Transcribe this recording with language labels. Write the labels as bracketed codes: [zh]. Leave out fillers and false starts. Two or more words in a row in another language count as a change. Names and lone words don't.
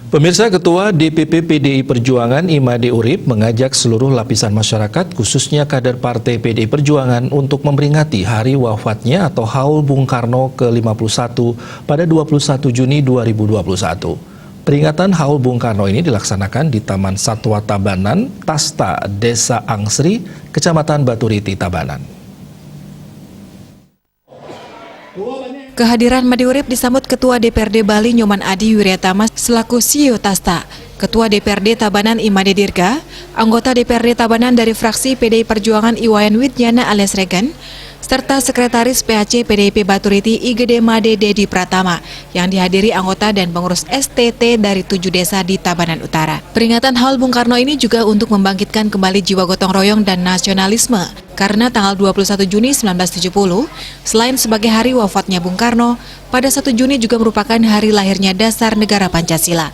[id] Pemirsa, Ketua DPP PDI Perjuangan Imade Urip mengajak seluruh lapisan masyarakat, khususnya kader Partai PDI Perjuangan, untuk memperingati hari wafatnya atau Haul Bung Karno ke-51 pada 21 Juni 2021. Peringatan Haul Bung Karno ini dilaksanakan di Taman Satwa Tabanan, Tasta, Desa Angsri, Kecamatan Baturiti, Tabanan. Kehadiran Imade Urip disambut Ketua DPRD Bali Nyoman Adi Wiryatama selaku CEO Tasta, Ketua DPRD Tabanan Imade Dirga, anggota DPRD Tabanan dari fraksi PDI Perjuangan Iwayan Widyana alias Regan, serta Sekretaris PHC PDIP Baturiti IGD Made Dedi Pratama yang dihadiri anggota dan pengurus STT dari 7 desa di Tabanan Utara. Peringatan Haul Bung Karno ini juga untuk membangkitkan kembali jiwa gotong royong dan nasionalisme, karena tanggal 21 Juni 1970, selain sebagai hari wafatnya Bung Karno, pada 1 Juni juga merupakan hari lahirnya dasar negara Pancasila.